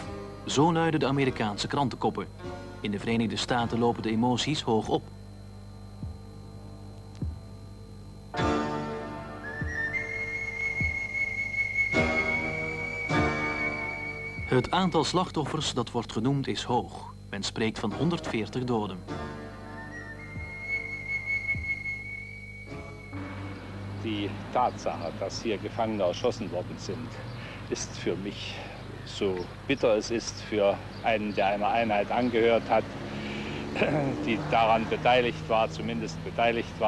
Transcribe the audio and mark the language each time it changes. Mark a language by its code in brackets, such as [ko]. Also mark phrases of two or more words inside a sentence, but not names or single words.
[nl] Zo luiden de Amerikaanse krantenkoppen. In de Verenigde Staten lopen de emoties hoog op. Het aantal slachtoffers dat wordt genoemd is hoog. Men spreekt van 140 doden. [de] Die Tatsache, dass hier Gefangene erschossen worden sind, ist für mich, so bitter es ist für einen, der einer Einheit angehört hat, die daran beteiligt war, zumindest beteiligt war.